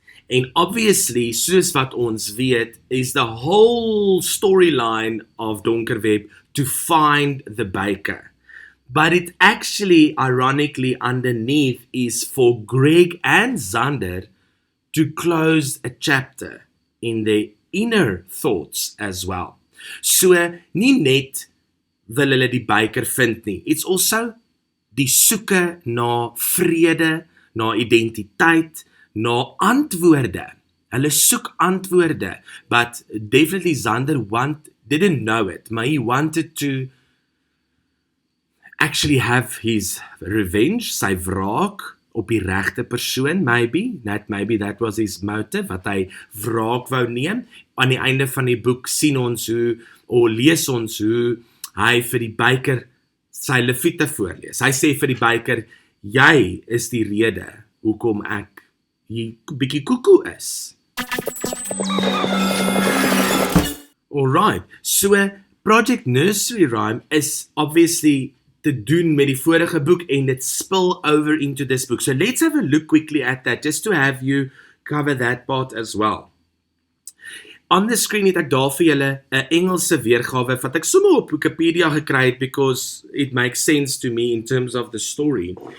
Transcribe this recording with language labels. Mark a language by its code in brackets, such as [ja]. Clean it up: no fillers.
[en] And obviously, [af] soos wat ons weet, [en] is the whole storyline of Donker Web to find the baker. But it actually, ironically, underneath is for Greg and Xander to close a chapter in their inner thoughts as well. [af] So, nie net wil hulle die baker vind nie. [en] It's also [af] die soeke na vrede, na identiteit, na antwoorde. Hulle soek antwoorde, [en] but definitely Xander didn't know it, maar he wanted to actually have his revenge, [af] sy wraak op die regte persoon, [en] maybe that was his motive, [af] wat hy wraak wou neem. Aan die einde van die boek sien ons lees ons hoe hy vir die baker sy leviete voorlees. Hy sê vir die baker, jy is die rede hoekom ek hier bietjie koekoe is. [en] Alright, so Project Nursery Rhyme is obviously [af] te doen met die vorige boek [en] and it spill over into this book. So let's have a look quickly at that, just to have you cover that part as well. On the screen [af] het ek daar vir julle 'n Engelse weergawe wat ek sommer op Wikipedia gekry het [en] because it makes sense to me in terms of the story.